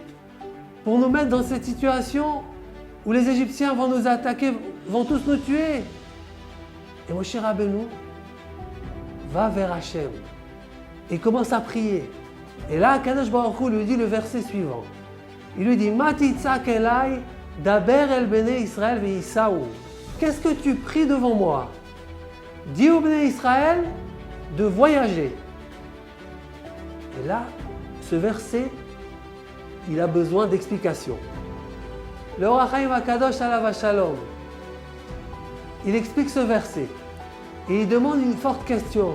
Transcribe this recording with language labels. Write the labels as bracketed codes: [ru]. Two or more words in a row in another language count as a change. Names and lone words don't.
[fr] Pour nous mettre dans cette situation où les Égyptiens vont nous attaquer, vont tous nous tuer. Et Moshe Rabbeinu va vers Hachem et commence à prier. Et là, [he] קדוש ברוך הוא [fr] lui dit le verset suivant. Il lui dit, [he] מה תצעק אלי דבר אל בני ישראל ויסעו. [fr] Qu'est-ce que tu pries devant moi? Dis au [he] בני ישראל [fr] de voyager. Et là, ce verset, il a besoin d'explication. [he] Le Or HaChaim הקדוש עליו השלום, [fr] il explique ce verset et il demande une forte question.